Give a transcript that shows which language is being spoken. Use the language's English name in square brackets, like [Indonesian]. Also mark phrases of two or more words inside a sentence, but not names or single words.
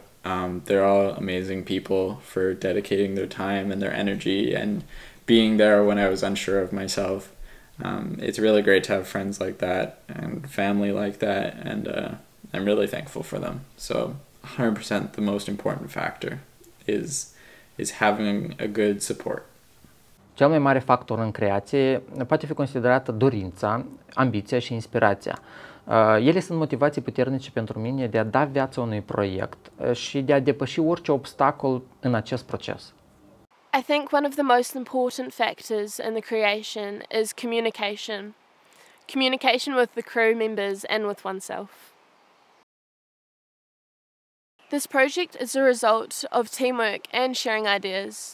[English] They're all amazing people for dedicating their time and their energy and being there when I was unsure of myself. It's really great to have friends like that and family like that, and I'm really thankful for them. So 100% the most important factor is having a good support. [Romanian] Cel mai mare factor în creație poate fi considerată dorința, ambiția și inspirația. Ele sunt motivații puternice pentru mine de a da viață unui proiect și de a depăși orice obstacol în acest proces. [English] I think one of the most important factors in the creation is communication. Communication with the crew members and with oneself. This project is a result of teamwork and sharing ideas.